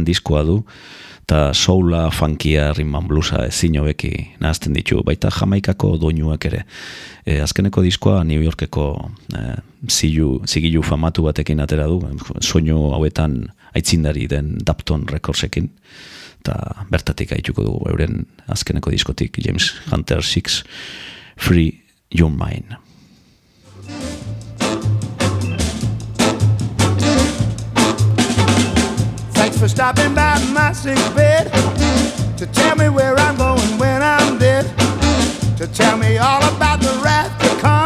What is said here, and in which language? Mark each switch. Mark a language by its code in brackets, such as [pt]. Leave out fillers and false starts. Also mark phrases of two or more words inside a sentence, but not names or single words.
[eu] diskoa du, eta soula, funkia, [en] rhythm and bluesa [eu] ezin hobeki nahazten ditu, baita Jamaikako doinuak ere. Azkeneko diskoa New Yorkeko zigilu famatu batekin atera du, soinu hauetan aitzindari den Dapton Recordsekin, eta bertatik haituko dugu euren azkeneko diskotik, James Hunter 6, Free Your Mind. [en] Thanks for stopping by my sick bed to tell me where I'm going when I'm dead, to tell me all about the wrath to come.